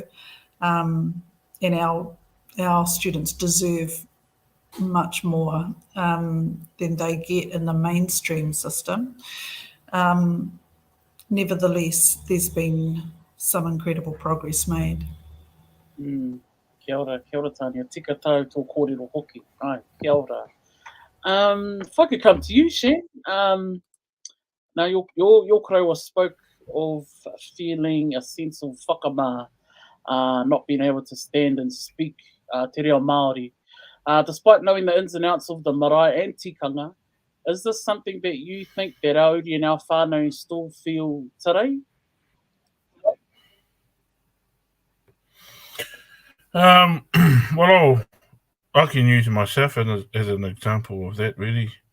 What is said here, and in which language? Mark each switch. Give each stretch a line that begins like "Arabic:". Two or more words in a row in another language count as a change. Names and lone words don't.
English: And our students deserve much more than they get in the mainstream system. Nevertheless, there's been some incredible progress made.
Māori: Kia ora, Tania. Tika tau tō kōrero hoki. Ai, kia ora.
English: If I could come to you, Shen. Now, your kōrero spoke of feeling a sense of whakamā, not being able to stand and speak te reo Māori. Despite knowing the ins and outs of the marae and tikanga, is this something that you think that Aori and our whānau still feel today? Well, I can use myself as an example of that, really.